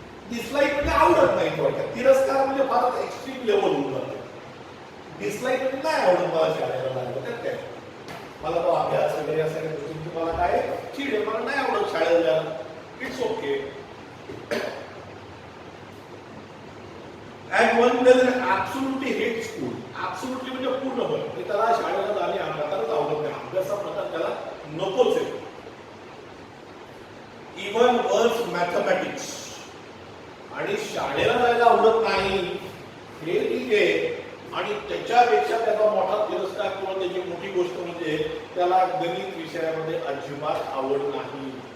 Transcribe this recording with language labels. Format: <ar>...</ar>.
<mr>Dislike म्हणजे आवडत नाही. थोडक्यात तिरस्कार म्हणजे फारच एक्स्ट्रीम लेवल होऊन जाते. डिसलाईक म्हणजे नाही आवडत मला शाळेला लागलं त्यात काय. मला तो अभ्यास वगैरे या सगळ्या गोष्टी तुम्हाला काय चीड आहे, मला नाही आवडत शाळेत जायला,</mr> <en>It's okay. And one doesn't absolutely hate school.</en> <mr>Absolutely म्हणजे पूर्णपणे त्याला शाळेला जाणे प्रकारच आवडत नाही, अभ्यासा प्रकार त्याला नकोच आहे.</mr> <en>Even worse mathematics.</en> <mr>आणि शाळेला जायला आवडत नाही हे ठीक आहे, आणि त्याच्यापेक्षा त्याचा मोठा तिरस्कार किंवा त्याची मोठी गोष्ट म्हणजे त्याला गणित विषयामध्ये अजिबात आवड नाही.</mr>